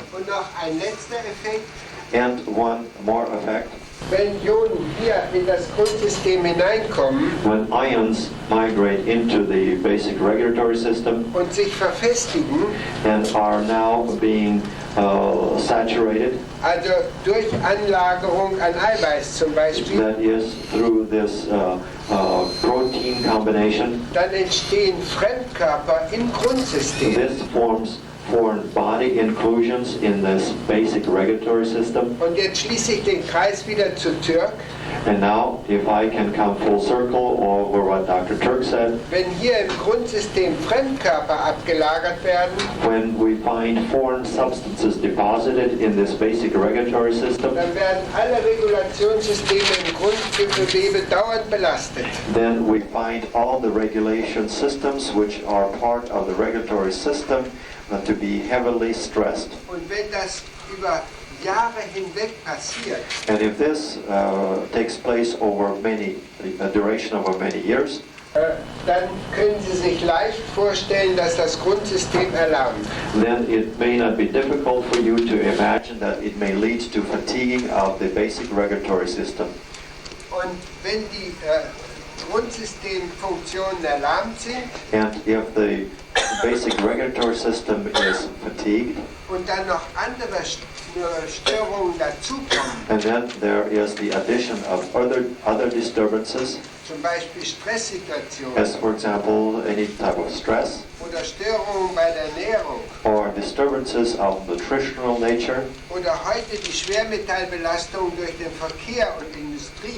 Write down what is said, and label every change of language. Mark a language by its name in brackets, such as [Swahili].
[German] Und noch ein letzter Effekt, [English] And one more effect, [German] wenn Ionen hier in das Grundsystem hineinkommen [English] when ions migrate into the basic regulatory system [German] und sich verfestigen, [English] and are now being saturated, [German] also durch Anlagerung an Eiweiß zum Beispiel, [English] that is through this protein combination, [German] dann entstehen Fremdkörper im Grundsystem. [English] this forms foreign body inclusions in this basic regulatory system. [German] Und jetzt schließe ich den Kreis wieder zu Turk. [English] And now, if I can come full circle over what Dr. Turk said, [German] Wenn hier im Grundsystem Fremdkörper abgelagert werden, [English] when we find foreign substances deposited in this basic regulatory system, [German] dann werden alle Regulationssysteme im Grundgewebe dauernd belastet. [English] then we find all the regulation systems which are part of the regulatory system to be heavily stressed. [German] Und wenn das über Jahre hinweg passiert, [English] And if this takes place over a duration over many years, [German] dann können Sie sich leicht vorstellen, dass das Grundsystem erlahmt. [English] then it may not be difficult for you to imagine that it may lead to fatiguing of the basic regulatory system. [German] Und wenn die Grundsystemfunktionen erlahmt sind [English] And if the basic regulatory system is fatigued, [German] und dann noch andere Störungen dazukommen, [English] and then there is the addition of other disturbances, [German] zum Beispiel Stresssituationen [English] as for example any type of stress, [German] oder Störungen bei der Ernährung [English] or disturbances of nutritional nature, [German] oder heute die Schwermetallbelastung durch den Verkehr und Industrie.